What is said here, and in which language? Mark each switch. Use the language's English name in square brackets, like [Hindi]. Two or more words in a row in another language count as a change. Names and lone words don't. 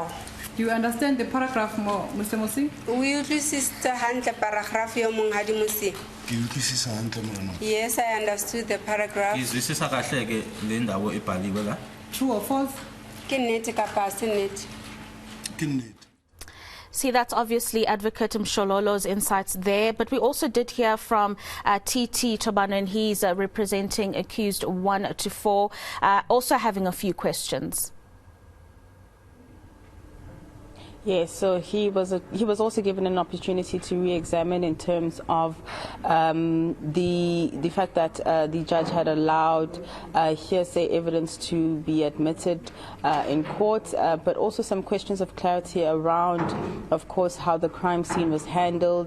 [English] Do you understand the paragraph more, Mr. Mosi? [Southern Sotho] We utlwisisa hantle paragraph yo monghadi Mosi. Ke utlwisisa hantle mona. [English] Yes, I understood the paragraph. [Zulu] Izwisisa kahle ke le ndawo ebhaliwe la? [English] True or false? [Southern Sotho] Ke nnete kapa se nnete? Ke nnete. [English] See, that's obviously Advocate Mshololo's insights there, but we also did hear from TT Tobano, and he's representing accused 1 to 4, also having a few questions. Yes, so he was also given an opportunity to re-examine in terms of the fact that the judge had allowed hearsay evidence to be admitted in court, but also some questions of clarity around, of course, how the crime scene was handled.